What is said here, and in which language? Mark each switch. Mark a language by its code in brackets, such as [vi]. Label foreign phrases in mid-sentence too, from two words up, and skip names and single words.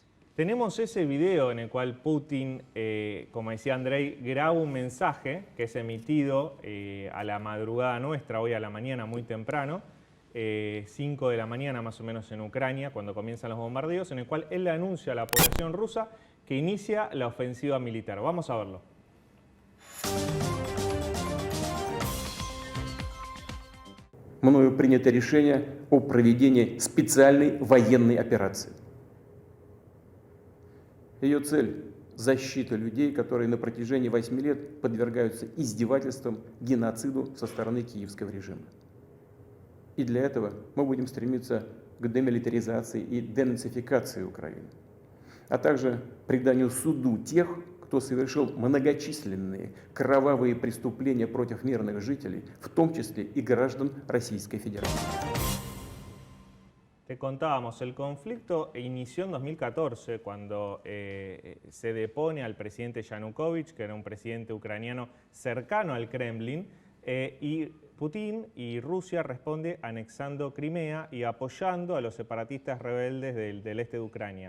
[es] Tenemos ese video en el cual Putin, como decía Andrei, graba un mensaje que es emitido a la madrugada nuestra, hoy a la mañana muy temprano, 5 de la mañana más o menos en Ucrania, cuando comienzan los bombardeos, en el cual él le anuncia a la población rusa que inicia la ofensiva militar. Vamos a verlo. [ru] Мною принято решение о проведении специальной военной операции. Ее цель – защита людей, которые на протяжении 8 лет подвергаются издевательствам, геноциду со стороны киевского режима. И для этого мы будем стремиться к демилитаризации и денацификации Украины, а также преданию суду тех, кто совершил многочисленные кровавые преступления против мирных жителей, в том числе и граждан Российской Федерации. [es] Te contábamos, el conflicto inició en 2014 cuando se depone al presidente Yanukovych, que era un presidente ucraniano cercano al Kremlin, y Putin y Rusia responde anexando Crimea y apoyando a los separatistas rebeldes del este de Ucrania.